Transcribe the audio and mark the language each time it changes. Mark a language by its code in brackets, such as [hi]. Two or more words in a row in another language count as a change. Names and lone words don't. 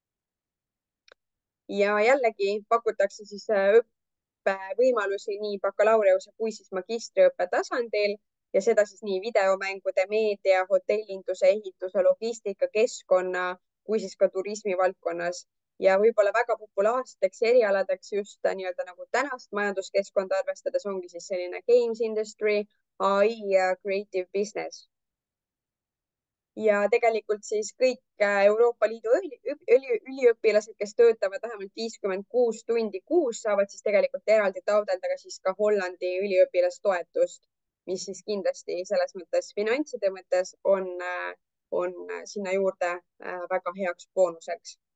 [et] Ja jällegi pakutakse siis õppevõimalusi nii bakalaureuse kui siis magistriõppe tasandil ja seda siis nii videomängude, meedia, hotellinduse, ehituse, logistika, keskkonna kui siis ka turismi valdkonnas. Ja võib-olla väga populaarseteks erialadeks just nii-öelda nagu tänast majanduskeskkonda arvestades ongi siis selline [en] games industry, [et] ai ja [en] creative business. [et] Ja tegelikult siis kõik Euroopa Liidu üliõpilased, kes töötavad vähemalt 56 tundi kuus, saavad siis tegelikult eraldi taotleda ka siis ka Hollandi üliõpilastoetust, mis siis kindlasti selles mõttes finantside mõttes on sinna juurde väga heaks boonuseks.